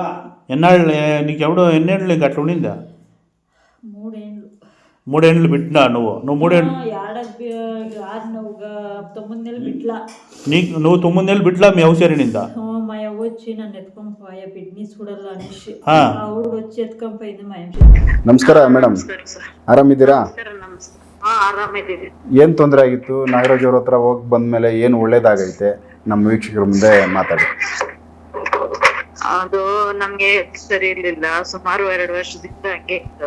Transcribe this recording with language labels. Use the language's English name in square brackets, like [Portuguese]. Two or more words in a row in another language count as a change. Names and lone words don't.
[Telugu] ఎన్నాళ్ళు నీకు ఎవడో ఎన్నేళ్ళు నీకు అట్లా ఉండిందా? 3 ఏళ్ళు పెట్టినా నువ్వు 3 ఏళ్ళు 9 నెలలు బిడ్లా నువ్వు 9 నెలలు బిడ్లా మీ అవ్వ చేరినిందా? మా అవ్వ వచ్చి నన్ను ఎత్తుకొని పోయా బిడ్ని చూడాలా అనేసి ఆవిడ వచ్చి ఎత్తుకొని పోయింది మా అమ్మ. [Kannada] ನಮಸ್ಕಾರ ಮೇಡಮ್, ಆರಾಮಿದ್ದೀರಾ? ಏನು ತೊಂದರೆ ಆಗಿತ್ತು? ನಾಗರಾಜ್ ಅವ್ರ ಹತ್ರ ಹೋಗಿ ಬಂದ್ಮೇಲೆ ಏನು ಒಳ್ಳೇದಾಗೈತೆ ನಮ್ಮ ವೀಕ್ಷಕರ ಮುಂದೆ ಮಾತಾಡಿ. ಅದು ನಮ್ಗೆ ಸರಿ ಇರ್ಲಿಲ್ಲ, ಸುಮಾರು 2 ವರ್ಷದಿಂದ ಹಂಗೆ ಇತ್ತು.